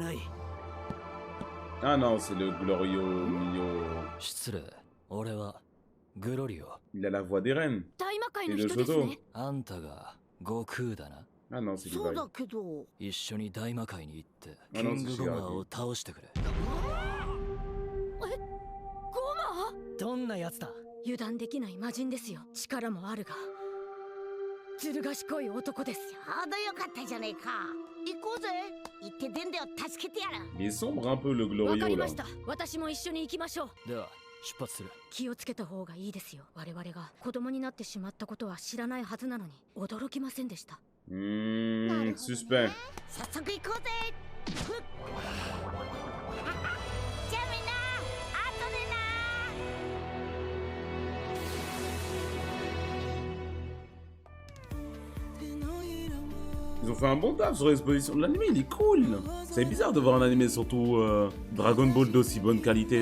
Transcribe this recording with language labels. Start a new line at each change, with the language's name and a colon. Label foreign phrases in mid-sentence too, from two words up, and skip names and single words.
French: Ah non, c'est le Glorio Mio. Il a la voix des reines. Et de Shoto. Ah non, c'est Levi. Ah non, c'est Shigaraki.
Japanese: どんなやつだ。油断できない魔人ですよ。力もあるがずる賢い男です。あだよかったじゃねえか。行こうぜ。行ってデンデを助けてやる。
French: Il est sombre un peu le Glorio là.
Japanese: 私も一緒に行きましょう。では出発する。気をつけた方がいいですよ。我々が子供になってしまったことは知らないはずなのに驚きませんでした。
French: Suspect.
Japanese: 早速行こうぜ。
French: Ils ont fait un bon taf sur l'exposition. L'anime il est cool. C'est bizarre de voir un anime surtout Dragon Ball d'aussi bonne qualité.